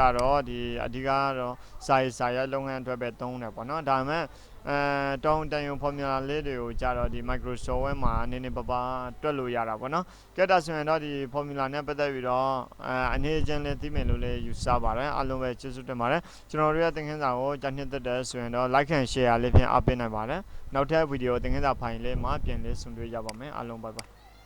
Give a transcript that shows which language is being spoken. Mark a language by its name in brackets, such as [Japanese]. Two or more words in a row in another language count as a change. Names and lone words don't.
[Burmese] တော့ဒီအဓိကတော့စာရလုပ်ငန်းအတွက်ပဲသုံးတယ်ပေါ့เนาะဒါပေမဲ့တောင်းတန်ရုံ formula လေးတွေကိုကြတော့ဒီ Microsoft Word မှာနည်းနည်းပါးပါးတွက်လို့ရတာပေါ့နော်ကဲဒါဆိုရင်တော့ဒီ formula နဲ့ပတ်သက်ပြီးတော့အနေချင်းလေးသိမယ်လို့လည်းယူဆပါတယ်အားလုံးပဲကျေးဇူးတင်ပါတယ်ကျွန်တော်တို့ရဲ့သင်ခန်းစာကိုကြားနှစ်သက်တဲ့ဆိုရင်တော့ [English] like and share [Burmese] လေးဖြင့်အားပေးနိုင်ပါတယ်နောက်ထပ်ဗီဒီယိုသင်ခန်းစာဖိုင်လေးမှာပြန်လည်ဆုံတွေ့ကြပါမယ်အားလုံး [English] bye bye